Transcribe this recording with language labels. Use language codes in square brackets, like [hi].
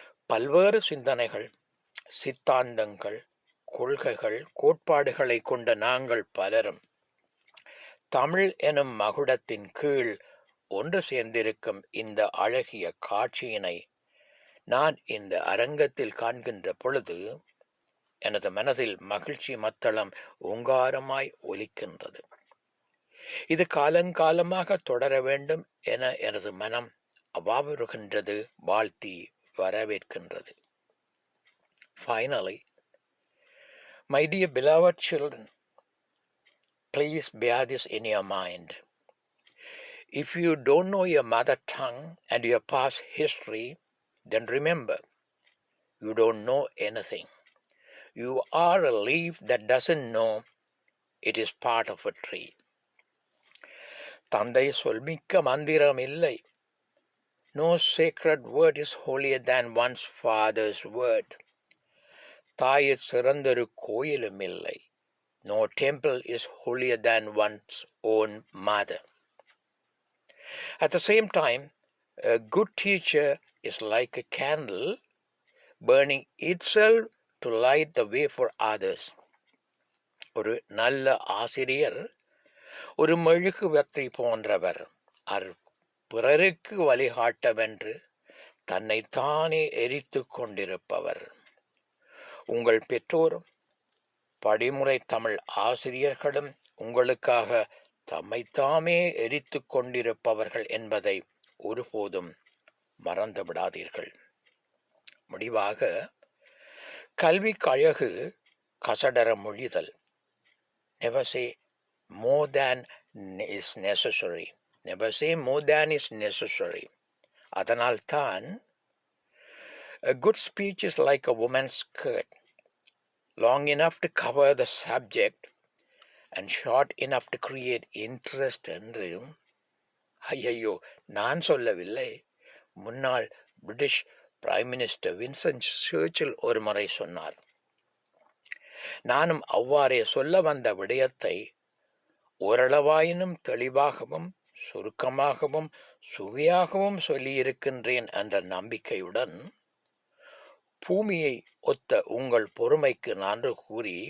[ta] பல்வேறு சிந்தனைகள், சித்தாந்தங்கள், கொள்கைகள், கோட்பாடுகளை கொண்ட நாங்கள் பலரும் தமிழ் எனும் மகுடத்தின் கீழ் ஒன்று சேர்ந்திருக்கும் இந்த அழகிய காட்சியினை நான் இந்த அரங்கத்தில் காண்கின்ற பொழுது எனது மனதில் மகிழ்ச்சி மத்தளம் ஓங்காரமாய் ஒலிக்கின்றது. இது காலங்காலமாக தொடர வேண்டும் என எனது மனம் அவாவுறுகின்றது, வாழ்த்தி வரவேற்கின்றது. [en] Finally, my dear beloved children, please bear this in your mind. If you don't know your mother tongue and your past history, then remember, you don't know anything. You are a leaf that doesn't know it is part of a tree. [ta] தந்தை சொல்மிக்க மந்திரம் இல்லை. [en] No sacred word is holier than one's father's word. [ta] தாயிற் சிறந்தொரு கோயிலும் இல்லை. [en] No temple is holier than one's own mother. At the same time, a good teacher is like a candle burning itself to light the way for others. [ta] ஒரு நல்ல ஆசிரியர் ஒரு மெழுகுவர்த்தி போன்றவர். பிறருக்கு வழிகாட்டவென்று தன்னைத்தானே எரித்து கொண்டிருப்பவர். உங்கள் பெற்றோரும் படிமுறை தமிழ் ஆசிரியர்களும் உங்களுக்காக தம்மைத்தாமே எரித்து கொண்டிருப்பவர்கள் என்பதை ஒருபோதும் மறந்து விடாதீர்கள். முடிவாக, கல்விக்கு அழகு கசடர மொழிதல். [en] Never say more than is necessary. Never say more than is necessary. [ta] அதனால்தான் [en] a good speech is like a woman's skirt, long enough to cover the subject and short enough to create interest [ta] என்று ஐயையோ நான் சொல்லவில்லை, முன்னாள் British prime minister Vincent சர்ச்சில் ஒரு முறை சொன்னார். நானும் அவ்வாறே சொல்ல வந்த விடயத்தை ஓரளவாயினும் தெளிவாகவும் சுருக்கமாகவும் சுவையாகவும் சொல்லியிருக்கின்றேன் என்ற நம்பிக்கையுடன் பூமியை ஒத்த உங்கள் பொறுமைக்கு நன்றி கூறி உங்களிடமிருந்து விடைபெறுகின்றேன். நன்றி,